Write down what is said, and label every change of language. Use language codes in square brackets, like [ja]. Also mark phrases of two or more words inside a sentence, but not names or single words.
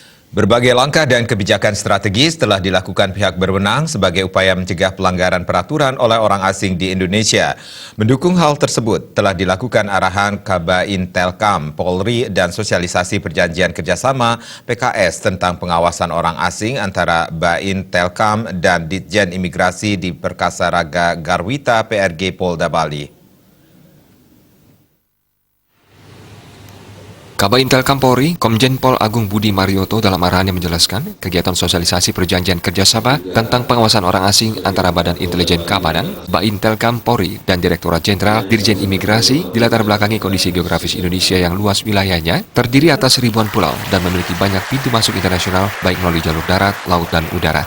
[id] Berbagai langkah dan kebijakan strategis telah dilakukan pihak berwenang sebagai upaya mencegah pelanggaran peraturan oleh orang asing di Indonesia. Mendukung hal tersebut, telah dilakukan arahan Kabain Telkam, Polri, dan sosialisasi perjanjian kerjasama PKS tentang pengawasan orang asing antara Bain Telkam dan Ditjen Imigrasi di Perkasa Raga Garwita PRG Polda Bali. Kabain Telkam Polri, Komjen Pol Agung Budi Marioto dalam arahannya menjelaskan kegiatan sosialisasi perjanjian kerjasama tentang pengawasan orang asing antara Badan Intelijen Kabadan, Bain Telkam Polri, dan Direktorat Jenderal Dirjen Imigrasi dilatar belakangi kondisi geografis Indonesia yang luas wilayahnya, terdiri atas ribuan pulau dan memiliki banyak pintu masuk internasional baik melalui jalur darat, laut, dan udara.